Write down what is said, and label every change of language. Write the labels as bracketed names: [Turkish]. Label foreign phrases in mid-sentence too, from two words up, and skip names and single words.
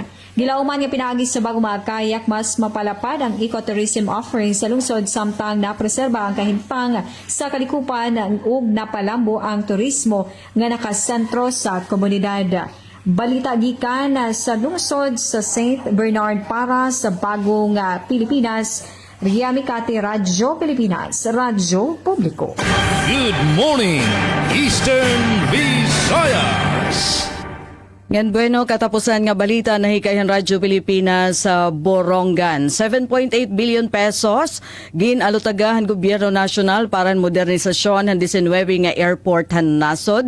[Cebuano] Gilauman nga pinaagi sa bagong mga kayak mas mapalapad ang ecotourism offering sa lungsod samtang napreserba ang kahimpang sa kalikupan ug napalambo ang turismo nga nakasentro sa komunidad. Balita gikan sa lungsod sa St. Bernard para sa bagong Pilipinas, Rhea Mikate, Radyo Pilipinas, Radyo Publiko. [English] Good morning, Eastern Visayas. [Waray] Ngan bueno, katapusan nga balita na hikayan Radyo Pilipinas sa Borongan. 7.8 billion pesos ginalutagahan gobyerno nasyonal para modernisasyon ng 19 nga airport han nasod.